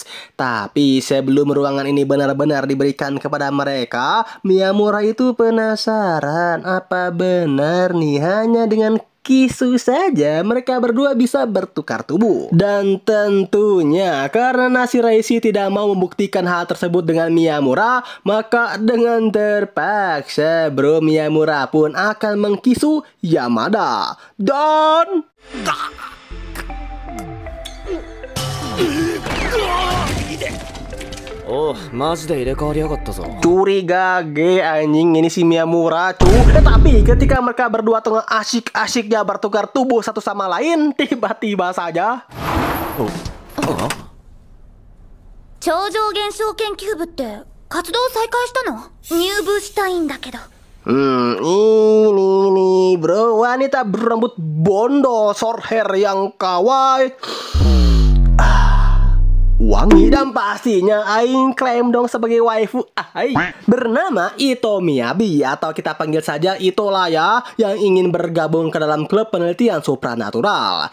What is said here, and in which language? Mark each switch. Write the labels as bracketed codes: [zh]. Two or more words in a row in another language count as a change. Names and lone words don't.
[id] Tapi sebelum ruangan ini benar-benar diberikan kepada mereka, Miyamura itu penasaran apa benar nih hanya dengan kisu saja mereka berdua bisa bertukar tubuh. Dan tentunya karena Shiraishi tidak mau membuktikan hal tersebut dengan Miyamura, maka dengan terpaksa bro Miyamura pun akan mengkisu Yamada. Dan [ja] おうマジで入れ替わりやがったぞ。 [id] curiga ge anjing ini si Miyamura cu. Tapi ketika mereka berdua tengah asyik-asyiknya bertukar tubuh satu sama lain, tiba-tiba saja [ja] 超常現象研究部って活動再開したの？入部したいんだけど。 [id] ini nih bro, wanita berambut bondo, [en] short hair [id] yang kawaii, wangi dan pastinya aing klaim dong sebagai waifu bernama Ito Miyabi atau kita panggil saja Ito lah ya, yang ingin bergabung ke dalam klub penelitian supranatural.